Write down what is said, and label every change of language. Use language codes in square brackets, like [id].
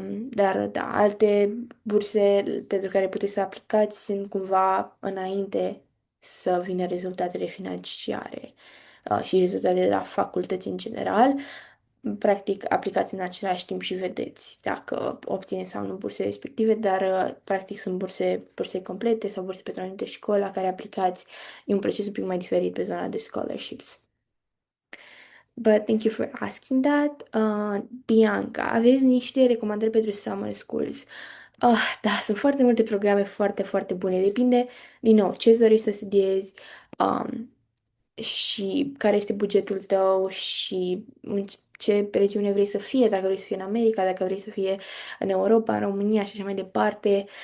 [ro] Dar da, alte burse pentru care puteți să aplicați sunt cumva înainte să vină rezultatele financiare și rezultatele de la facultăți în general. Practic, aplicați în același timp și vedeți dacă obțineți sau nu burse respective, dar practic sunt burse complete sau burse pentru anumite școli la care aplicați. E un proces un pic mai diferit pe zona de scholarships. [en] But thank you for asking that. [ro] Bianca, aveți niște recomandări pentru summer schools? Da, sunt foarte multe programe foarte, foarte bune. Depinde, din nou, ce îți dorești să studiezi, um, și care este bugetul tău și în ce regiune vrei să fie, dacă vrei să fie în America, dacă vrei să fie în Europa, în România și așa mai departe.